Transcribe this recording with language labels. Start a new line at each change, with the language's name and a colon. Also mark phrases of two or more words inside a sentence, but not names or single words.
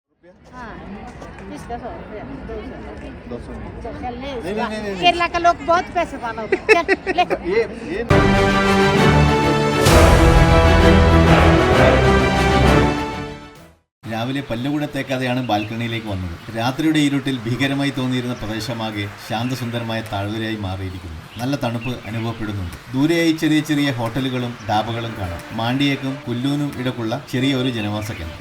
Hindi: हाँ, इसका 100 रुपया 200 चल चल ले नहीं, इसका। नहीं, नहीं, नहीं। केरला का लोग बहुत पैसे वाला होता है चल ले
Malayalam: ये രാവിലെ പല്ലുകൂടെ തേക്കാതെയാണ് ബാൽക്കണിയിലേക്ക് വന്നത്. രാത്രിയുടെ ഇരുട്ടിൽ ഭീകരമായി തോന്നിയിരുന്ന പ്രദേശമാകെ ശാന്തസുന്ദരമായ താഴ്വരയായി മാറിയിരിക്കുന്നു. നല്ല തണുപ്പ് അനുഭവപ്പെടുന്നുണ്ട്. ദൂരെയായി ചെറിയ ചെറിയ ഹോട്ടലുകളും ഡാബകളും കാണാം. മാണ്ടിയേക്കും കുല്ലൂനും ഇടക്കുള്ള ചെറിയ ഒരു ജനവാസ കേന്ദ്രം.